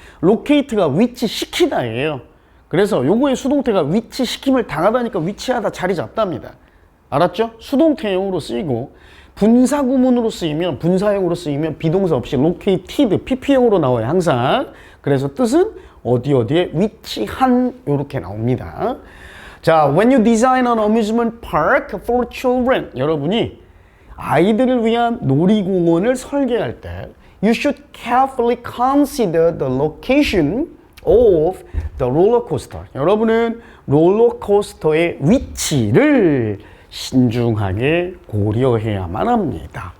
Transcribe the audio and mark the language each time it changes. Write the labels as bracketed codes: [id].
[ko] locate가 위치시키다예요. 그래서 요거의 수동태가 위치시킴을 당하다니까 위치하다 자리 잡답니다. 알았죠? 수동태형으로 쓰이고 분사구문으로 쓰이면 분사형으로 쓰이면 비동사 없이 located, pp형으로 나와요. 항상. 그래서 뜻은 어디 어디에 위치한 요렇게 나옵니다. [en] 자, when you design an amusement park for children, [ko] 여러분이 아이들을 위한 놀이공원을 설계할 때 [en] you should carefully consider the location of the roller coaster. [ko] 여러분은 롤러코스터의 위치를 신중하게 고려해야만 합니다.